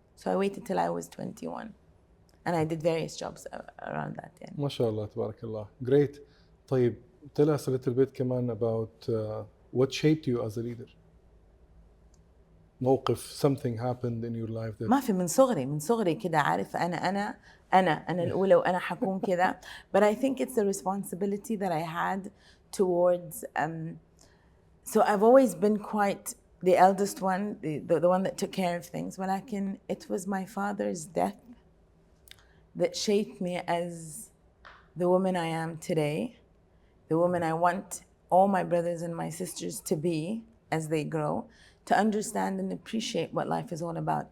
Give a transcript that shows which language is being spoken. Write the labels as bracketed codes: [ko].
[en] So I waited till I was 21. And I did various jobs around that. [ar] يعني. ما شاء الله تبارك الله. [en] Great. طيب, tell us a little bit [ar] كمان [en] about what shaped you as a leader. [ar] موقف, [en] something happened in your life that... [ar] ما في, من صغري كده عارف أنا الأولى وأنا حكون كده. [en] But I think it's the responsibility that I had towards so I've always been quite the eldest one, the one that took care of things. [ar] ولكن [en] it was my father's death that shaped me as the woman I am today, the woman I want all my brothers and my sisters to be as they grow, to understand and appreciate what life is all about.